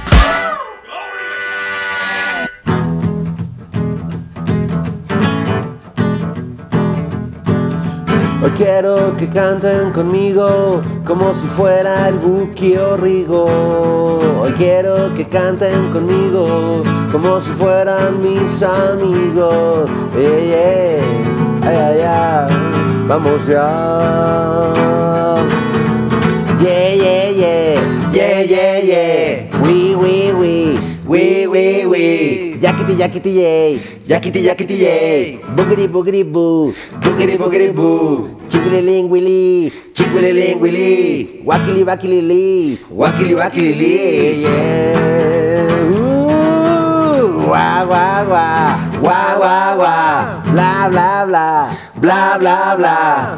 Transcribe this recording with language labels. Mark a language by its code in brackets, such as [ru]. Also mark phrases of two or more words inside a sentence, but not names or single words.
[es] Hoy quiero que canten conmigo como si fuera el Buki o Rigo. Hoy quiero que canten conmigo como si fueran mis amigos. Ay, ay, ay, vamos ya. [en] Yeah, yeah, yeah, yeah, yeah, yeah. We, we, we. Yakety, yakety, yay. Yakety, yakety, yay. Boogity, boogity, boo. Boogity, boogity, boo. Chickily, willy. Chickily, willy. Wackily, wackily, lee. Wackily, wackily, lee. Yeah. Ooh. Wah, wah, wah. Wah, wah, wah. Blah, blah, blah. Blah, blah, blah.